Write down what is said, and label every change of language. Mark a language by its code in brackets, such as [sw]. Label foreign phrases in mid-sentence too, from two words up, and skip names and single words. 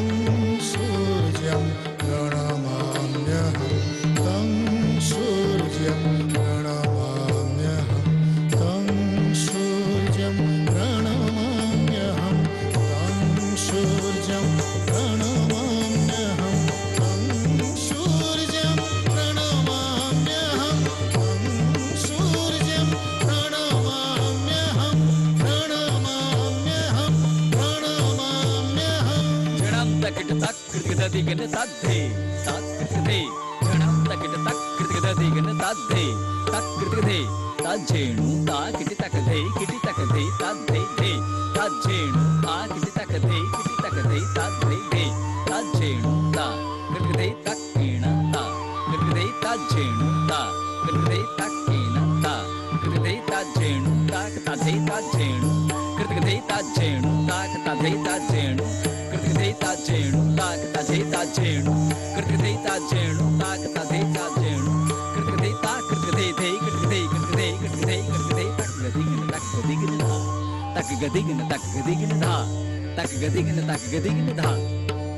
[sa] सूर्यं प्रणमाम्यहं तं सूर्यं प्रणमाम्यहं तं सूर्यं प्रणमाम्यहं तं सूर्यं प्रणमाम्यहं तं सूर्यं प्रणमाम्यहं तं सूर्यं प्रणमाम्यहं प्रणमाम्यहं प्रणमाम्यहं Janam takit tak kritik digin tadhe tak kritik janam takit tak kritik digin tadhe tak kritik tajenu ta kiti tak the tadhe the tajenu ta kiti tak the tadhe the tajenu ta kritik takina ta kritik tajenu ta kritik takina ta kritik tajenu ta tadhe tajenu kritik tajenu ta tadhe tajenu kritik tajenu ta tadhe tajenu kritik tajenu ta tadhe tajenu kritik ta kritik the kritik tak gadigin tak gadigin dha tak gadigin